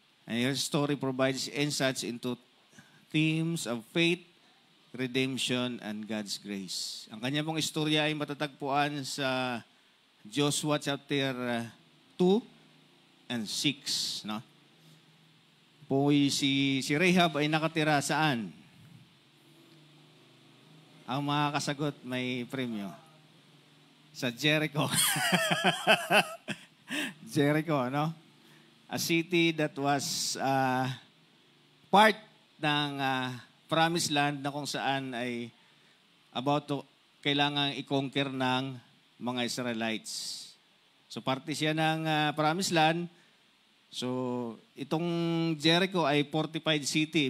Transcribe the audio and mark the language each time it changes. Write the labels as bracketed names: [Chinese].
[English] And her story provides insights into themes of faith, redemption, and God's grace. [Filipino] Ang kanya pong istorya ay matatagpuan sa Joshua chapter 2 and 6. No? Si Rahab ay nakatira saan? Ang makakasagot may premyo. Sa Jericho. Jericho, no? [English] A city that was part [Filipino] ng promised land na kung saan ay about to kailangang i-conquer ng mga Israelites. So parte siya ng promised land. So itong Jericho ay fortified city.